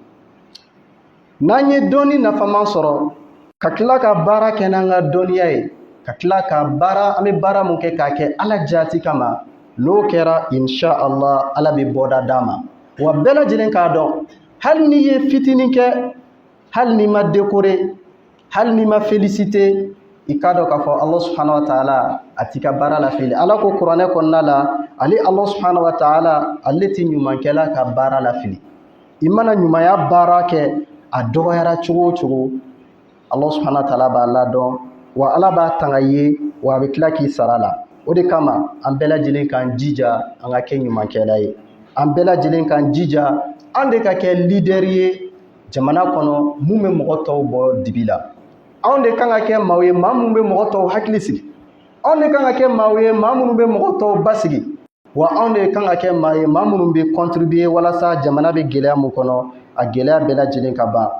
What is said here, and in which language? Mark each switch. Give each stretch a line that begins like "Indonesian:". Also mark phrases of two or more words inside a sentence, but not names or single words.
Bambara: N'an ye dɔnni nafaman sɔrɔ ka tila ka baara kɛ n'an ka dɔnniya ye, ka tila ka baara, an bɛ baara mun kɛ k'a kɛ Ala jaati kama, n'o kɛra inshallah Ala bɛ bɔda d'a ma. Wa bɛɛ lajɛlen k'a dɔn hali n'i ye fitinin kɛ, hali n'i ma décorer, hali n'i ma féliciter, i k'a dɔn k'a fɔ
Arabic: الله سبحانه وتعالى
Bambara: a t'i ka baara lafili. Ala ko kuranɛ kɔnɔna la, ale
Arabic: الله سبحانه وتعالى
Bambara: ale tɛ ɲumankɛla ka baara lafili. I mana ɲumanya baara kɛ a dɔgɔyara cogo o cogo,
Arabic: الله سبحانه وتعالى
Bambara: b'a ladɔn, wa Ala b'a tanga ye, wa a bɛ tila k'i sara la. O de kama an bɛɛ lajɛlen k'an jija an ka kɛ ɲumankɛla ye, an bɛɛ lajɛlen k'an jija an de ka kɛ leader ye jamana kɔnɔ mun bɛ mɔgɔ tɔw bɔ dibi la. Anw de kan ka kɛ maa ye maa minnu bɛ mɔgɔ tɔw hakili sigi, anw de kan ka kɛ maa ye maa minnu bɛ mɔgɔ tɔw basigi, wa anw de kan ka kɛ maa ye maa minnu bɛ contribuer walasa jamana bɛ gɛlɛya mun kɔnɔ a gɛlɛya bɛɛ lajɛlen ka ban.